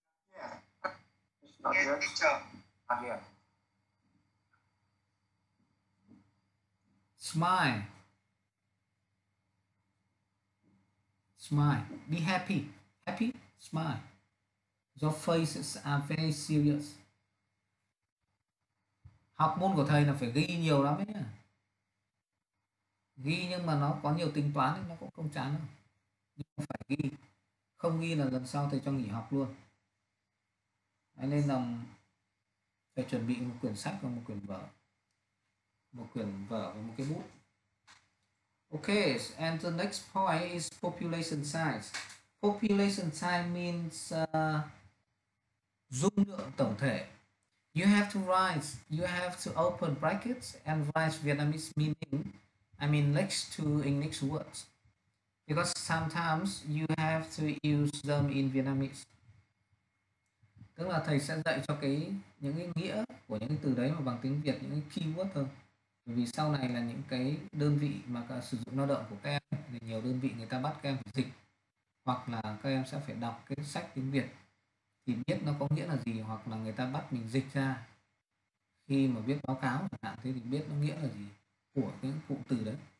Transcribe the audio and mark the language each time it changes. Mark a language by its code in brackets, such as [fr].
[en] Yeah. Not yes, yet. Teacher. Not yet. Smile. Smile. Be happy. Happy? Smile. Your faces are very serious. [vi] Học môn của thầy là phải ghi nhiều lắm đấy nhá. Ghi nhưng mà nó có nhiều tính toán thì nó cũng không chán đâu. Nhưng phải ghi. Không ghi là lần sau thầy cho nghỉ học luôn. Đấy, nên là phải chuẩn bị một quyển sách và một quyển vở. Một quyển vở và một cái bút. [en] Okay, and the next point is population size. Population size means [vi] dung lượng tổng thể. [en] You have to write, you have to open brackets and write Vietnamese meaning, I mean next to English words. Because sometimes you have to use them in Vietnamese. [vi] Tức là thầy sẽ dạy cho những cái nghĩa của những cái từ đấy mà bằng tiếng Việt, những cái keyword thôi. Bởi vì sau này là những cái đơn vị mà sử dụng lao động của các em thì nhiều đơn vị người ta bắt các em phải dịch, hoặc là các em sẽ phải đọc cái sách tiếng Việt thì biết nó có nghĩa là gì, hoặc là người ta bắt mình dịch ra khi mà viết báo cáo chẳng hạn, thế thì biết nó nghĩa là gì của cái cụm từ đấy.